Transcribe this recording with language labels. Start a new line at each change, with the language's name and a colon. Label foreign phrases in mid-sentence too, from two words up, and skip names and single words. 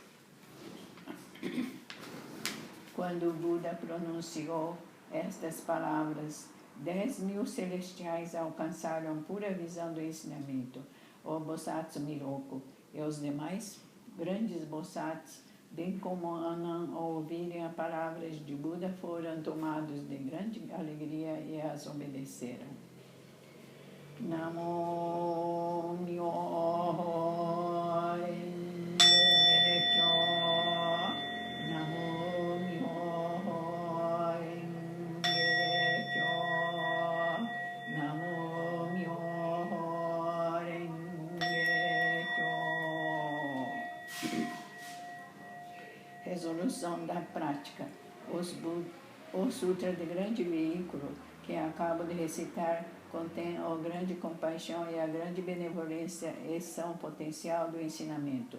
Portuguese: Quando o Buda pronunciou estas palavras, 10.000 celestiais alcançaram pura visão do ensinamento. O Bossato Miroku e os demais grandes Bossatos, bem como Anan, ao ouvirem as palavras de Buda, foram tomados de grande alegria e as obedeceram.
Japanese: 南無妙法蓮華経. 南無妙法蓮華経. 南無妙法蓮華経.
Portuguese: Resolução da prática. O Sutra de Grande Veículo, que acabo de recitar, contém a grande compaixão e a grande benevolência e são potencial do ensinamento.